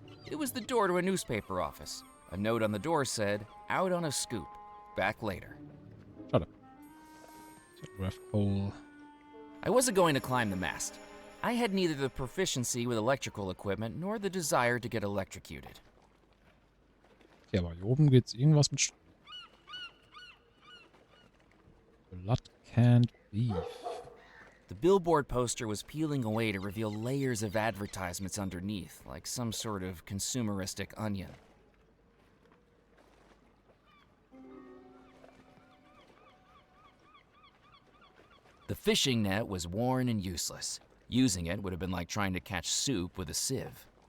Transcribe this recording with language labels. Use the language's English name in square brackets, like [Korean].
[English] It was the door to a newspaper office. A note on the door said, "Out on a scoop. Back later." [German] Schade. [English] Telegraph pole. I wasn't going to climb the mast. I had neither the proficiency with electrical equipment nor the desire to get electrocuted. [German] Ja, aber hier oben geht's irgendwas mit [English] Blood canned beef. The billboard poster was peeling away to reveal layers of advertisements underneath, like some sort of consumeristic onion. The fishing net was worn and useless. Using it would have been like trying to catch soup with a sieve.